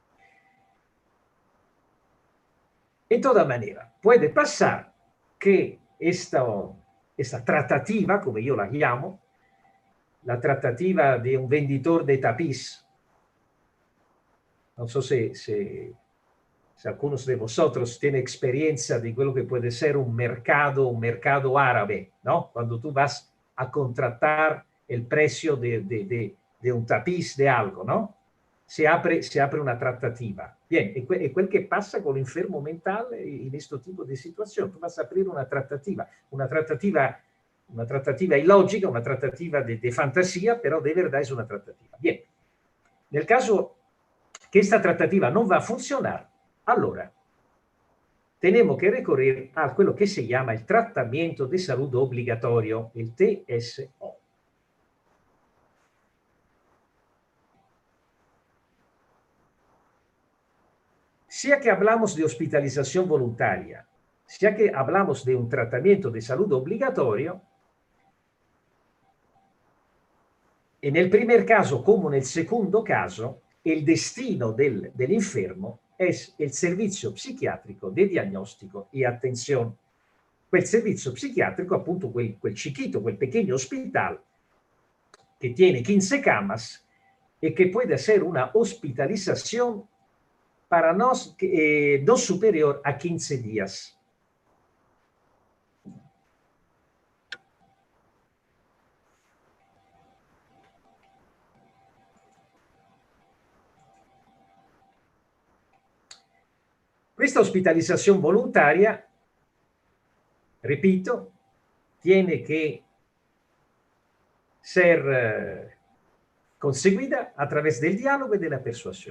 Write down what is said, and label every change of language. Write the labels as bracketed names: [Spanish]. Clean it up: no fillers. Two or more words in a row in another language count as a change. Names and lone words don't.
[Spanish] En toda manera, puede pasar que esta tratativa, como yo la llamo, la tratativa de un vendedor de tapiz, no sé si algunos de vosotros tienen experiencia de lo que puede ser un mercado árabe, ¿no? Cuando tú vas a contratar el precio de un tapiz de algo, ¿no? [Italian] Se apre una trattativa. Bien, è quel che passa con l'infermo mentale in questo tipo di situazione. [Spanish] Tu vas a [Italian] aprire una trattativa illogica, una trattativa di fantasia, però [Spanish] de verdad es una [Italian] trattativa. [Spanish] Bien, [Italian] nel caso che questa trattativa non va a funzionare, allora [Spanish] tenemos que recurrir a [Italian] quello che si chiama il trattamento di salute obbligatorio, il TSO. [Spanish] Sea que hablamos de hospitalización voluntaria, sea que hablamos de un tratamiento de salud obligatorio, en el primer caso como en el segundo caso, el destino del enfermo es el [Italian] servizio psichiatrico di diagnostico [Spanish] y atención. [Italian] Quel servizio psichiatrico, appunto quel [Spanish] chiquito, quel pequeño hospital que tiene 15 camas y que puede hacer una hospitalización para no superior a 15 días. Questa hospitalización voluntaria, repito, tiene que ser conseguida a través del diálogo y de la persuasión.